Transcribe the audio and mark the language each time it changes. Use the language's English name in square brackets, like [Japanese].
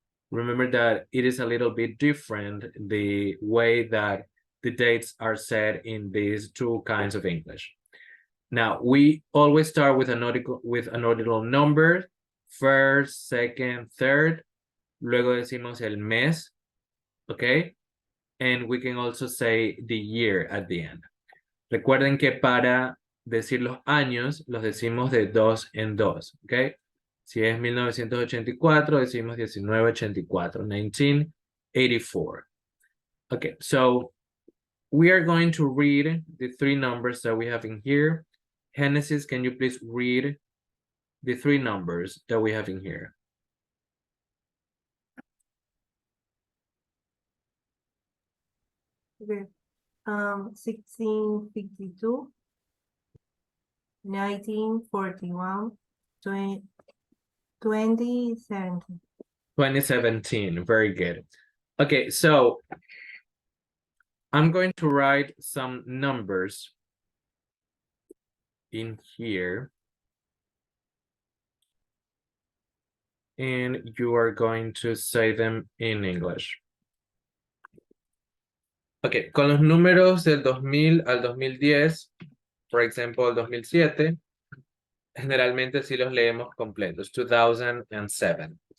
[English] Remember that it is a little bit different the way that the dates are said in these two kinds of English. Now, we always start with an ordinal number, first, second, third, [Spanish] luego decimos el mes, [English] okay? And we can also say the year at the end. [Spanish] Recuerden que para decir los años, los decimos de 2 en 2, okay? Si es 1984, decimos 1984, 1984. [English] Okay, so we are going to read the three numbers that we have in here. Genesis, can you please read the three numbers that we have in here? Okay. 1652, 1941, 2017. 2017, very good. Okay, so I'm going to write some numbers in here. And you are going to say them in English. [Spanish] Ok, con los números del 2000 al 2010, por ejemplo, el 2007, generalmente sí los leemos completos, 2007.